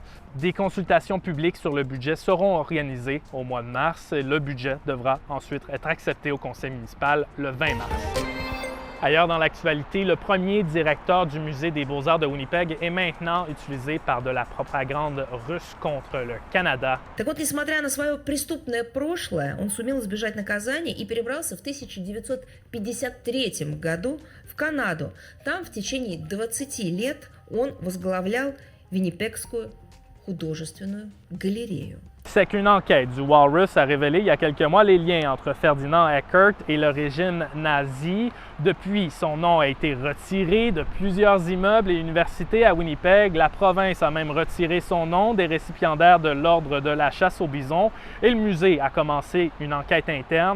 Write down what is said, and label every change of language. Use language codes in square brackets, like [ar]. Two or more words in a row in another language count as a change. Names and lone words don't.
[fr] Des consultations publiques sur le budget seront organisées au mois de mars. Le budget devra ensuite être accepté au conseil municipal le 20 mars. Ailleurs dans l'actualité, le premier directeur du Musée des Beaux-Arts de Winnipeg est maintenant utilisé par de la propagande russe contre le Canada. [ru] Так вот, несмотря на свое преступное прошлое, он сумел избежать наказания и перебрался в 1953 году в Канаду. Там в течение 20 лет он возглавлял Виннипегскую художественную галерею. [fr] C'est qu'une enquête du Walrus a révélé il y a quelques mois les liens entre Ferdinand Eckert et le régime nazi. Depuis, son nom a été retiré de plusieurs immeubles et universités à Winnipeg. La province a même retiré son nom des récipiendaires de l'ordre de la chasse aux bisons et le musée a commencé une enquête interne.